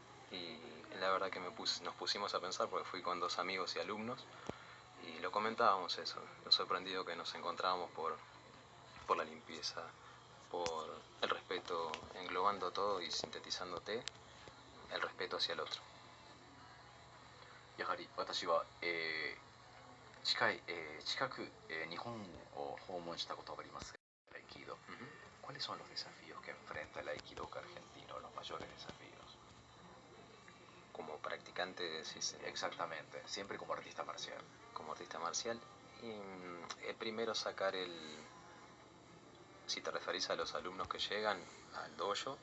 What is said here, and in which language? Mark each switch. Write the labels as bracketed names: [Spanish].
[Spanish] Y la verdad que nos pusimos a pensar porque fui con 2 amigos y alumnos y lo comentábamos eso, lo sorprendido que nos encontrábamos por la limpieza, por el respeto, englobando todo y sintetizándote, el respeto hacia el otro. [Japanese] やはり私は、近く、日本を訪問したことがありますが、Aikido. [Spanish] ¿Cuáles son los desafíos que enfrenta el Aikidoka argentino, los mayores desafíos? Como practicante, decís. Exactamente, siempre como artista marcial. Como artista marcial, y el primero sacar si te referís a los alumnos que llegan al dojo,